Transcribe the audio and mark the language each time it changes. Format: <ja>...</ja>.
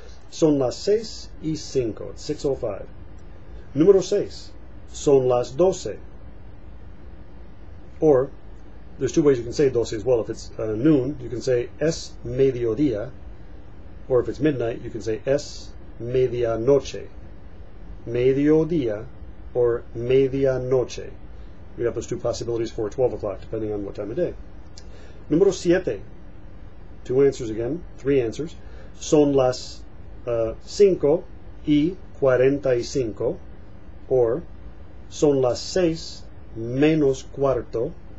<es>Son las 6:05.</es> <en>It's 6:05.</en> <es>Número 6. Son las 12.</es> <en>Or, there's 2 ways you can say 12 as well. If it's noon, you can say</en> <es>es mediodía.</es> <en>Or if it's midnight, you can say</en> <es>es medianoche. Mediodía</es> <en>or</en> <es>medianoche.</es> <en>We have those 2 possibilities for 12 o'clock, depending on what time of day.</en> <es>Número 7.</es> <en>2 answers again, 3 answers.</en> <es>Son las 5:45. Or, son las 6 menos cuarto.</es>